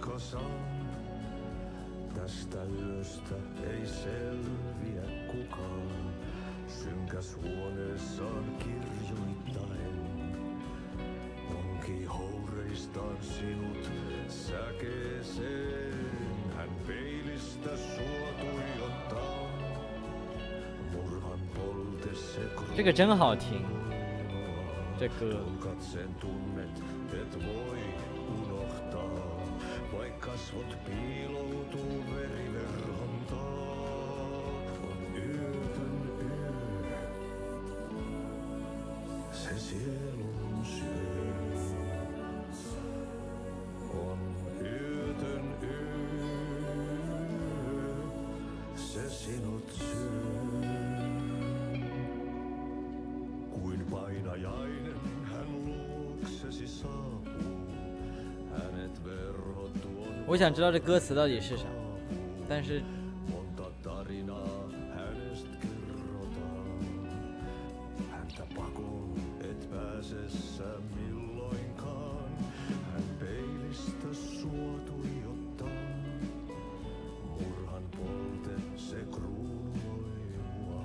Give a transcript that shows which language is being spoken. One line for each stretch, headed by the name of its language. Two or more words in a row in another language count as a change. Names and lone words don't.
Finnish: Tästä yöstä ei selviä kukaan, synkäs huoneessaan kirjoittain. Onki houreistaan sinut säkeeseen, hän peilistä sua tuijottaa. Murhan polte se
Chinese: 这个真好听，这歌。
Finnish: katsen tunnet, et voi unohtaa. Vaik kasvot piiloutuu veriverhon taa, on yötön yö, se sielun syö. On yötön yö, se sinut syö. Kuin painajainen hän luoksesi saapuu, hänet verhot
Chinese: 我想知道这歌词到底是啥，但是
Finnish: monta tarinaa hänestä kerrotaan. Häntä pakoon et pääsessä milloinkaan, hän peilistä sua tuijottaa. Murhan polte se kruunoi mua.